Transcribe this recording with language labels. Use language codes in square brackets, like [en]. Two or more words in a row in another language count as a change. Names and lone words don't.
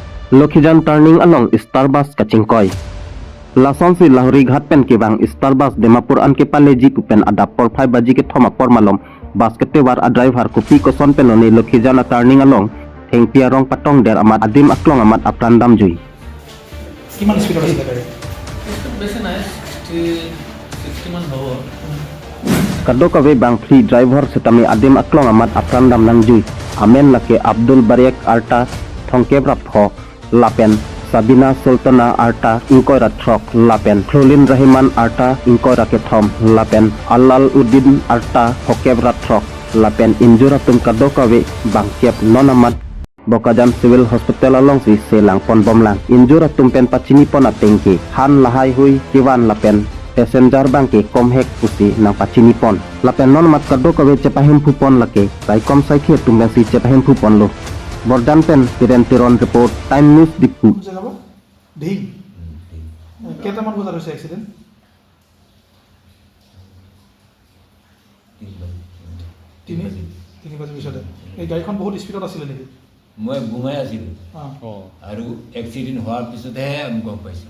[mjw] Lokhijan turning along Starbus Kachingkoi. Lasonsi Lahori Ghat pen ke bang Starbus Dimapur an ke paleji kupen adap por 5 baji ke thoma por malom baskete war a driver kupi ko son penoni Lokhijan turning along theng piarong patong der amat adim aklong amat aprandam jui. [as] কিমান স্পিডত আছিলে গাড়ী? বেছি নাই 60 মান হ'ব। [mjw] Kado kawe bang free driver setami adim aklong amat aprandam nang jui. Amen lake Abdul Bariak Arta thongke prapho lapen Sabina Sultana Arta ingkoi ratrok lapen Khlolin Rahiman Arta ingkoi rakethom lapen Allal Udin Arta hokeb ratrok lapen injuratum kado kawe bangkiap nonamat Bokajan Civil Hospital along si selang pon bomlang injuratum pen pacini pon atengke han lahai hui kiwan lapen passenger bangke komhek pusi nang pacini pon lapen nonamat kado kawe cepahim pupon lake raikom saikhe tumben si cepahim pupon lo Bordan pen tiren report Time News Dipu. [as] ঢিং কেইটামান বজাত হৈছে এক্সিডেণ্ট? 3 বাজি পিছতে এই গাড়ীখন বহুত স্পীডত আছিলে নেকি? মই ঘুমাই আছিলোঁ আৰু এক্সিডেণ্ট হোৱাৰ পিছতহে আমি গম পাইছোঁ।